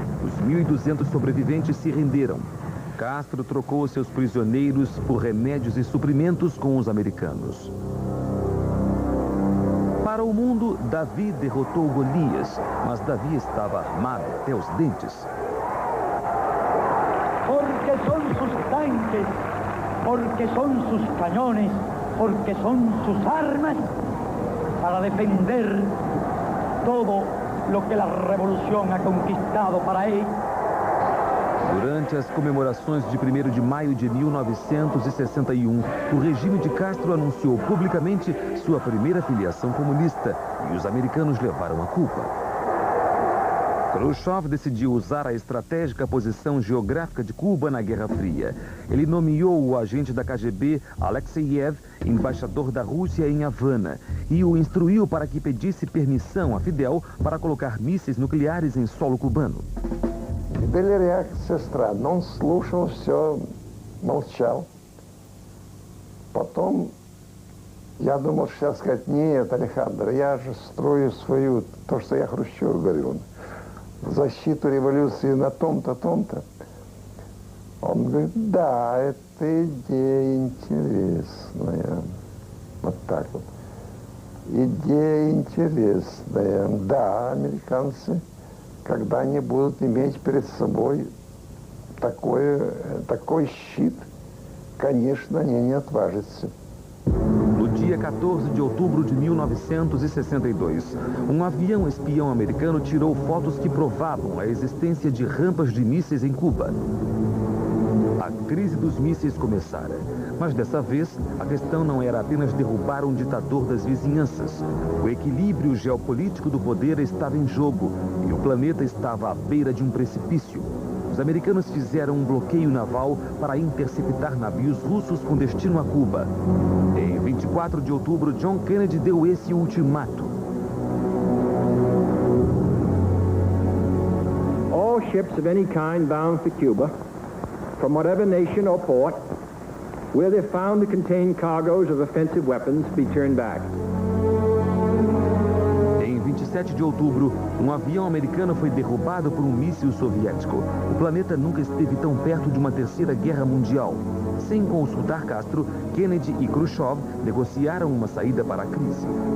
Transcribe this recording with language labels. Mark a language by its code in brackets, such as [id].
[pt] Os 1.200 sobreviventes se renderam. Castro trocou seus prisioneiros por remédios e suprimentos com os americanos. Para o mundo, Davi derrotou Golias, mas Davi estava armado até os dentes. [es] Porque son sus tanques, porque son sus cañones, porque son sus armas para defender todo lo que la revolución ha conquistado para él. [pt] Durante as comemorações de 1º de maio de 1961, o regime de Castro anunciou publicamente sua primeira filiação comunista e os americanos levaram a culpa. Khrushchev decidiu usar a estratégica posição geográfica de Cuba na Guerra Fria. Ele nomeou o agente da KGB, Alexeyev, embaixador da Rússia em Havana e o instruiu para que pedisse permissão a Fidel para colocar mísseis nucleares em solo cubano. [ru] Фидель реакция странная. Он слушал, все молчал. Потом я думал, что сейчас сказать: нет, Александр, я же строю свою, то, что я Хрущеву говорю, в защиту революции на том-то, том-то. Он говорит: да, это идея интересная. Вот так вот. Идея интересная. Да, американцы, когда они будут иметь перед собой такой щит, конечно, они не отважатся. [pt] No dia 14 de outubro de 1962, um avião espião americano tirou fotos que provavam a existência de rampas de mísseis em Cuba. A crise dos mísseis começara, mas dessa vez a questão não era apenas derrubar um ditador das vizinhanças. O equilíbrio geopolítico do poder estava em jogo e o planeta estava à beira de um precipício. Os americanos fizeram um bloqueio naval para interceptar navios russos com destino a Cuba. Em 24 de outubro, John Kennedy deu esse ultimato. [en] All ships of any kind bound for Cuba, from whatever nation or port, where they're found to contain cargoes of offensive weapons, be turned back. [pt] Em 27 de outubro, um avião americano foi derrubado por um míssil soviético. O planeta nunca esteve tão perto de uma terceira guerra mundial. Sem consultar Castro, Kennedy e Khrushchev negociaram uma saída para a crise.